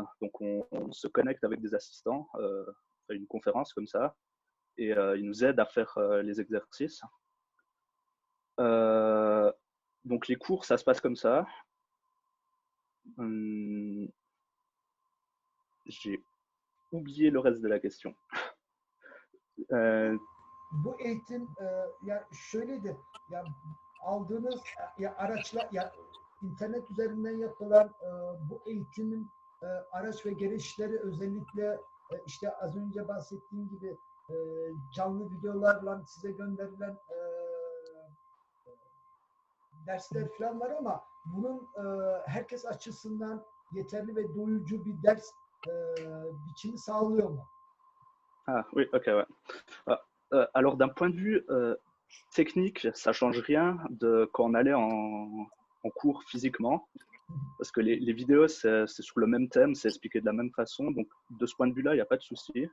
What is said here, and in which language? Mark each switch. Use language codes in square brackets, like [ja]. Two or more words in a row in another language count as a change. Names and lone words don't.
[fr] Donc on se connecte avec des assistants, on fait une conférence comme ça, et ils nous aident à faire les exercices. Donc les cours, ça se passe comme ça. J'ai oublié le reste de la question. [tr] Bu eğitim ya şöyleydi. Ya aldığınız ya araçlar, ya internet üzerinden yapılan bu eğitimin araç ve gereçleri, özellikle işte az önce bahsettiğim gibi canlı videolarla size gönderilen dersler falan var ama bunun herkes açısından yeterli ve doyurucu bir ders biçimi sağlıyor mu? [fr] Ah oui, ok, ouais. Alors d'un point de vue technique, ça change rien de quand on allait en cours physiquement, parce que les vidéos, c'est sur le même thème, c'est expliqué de la même façon, donc de ce point de vue-là, il n'y a pas de souci.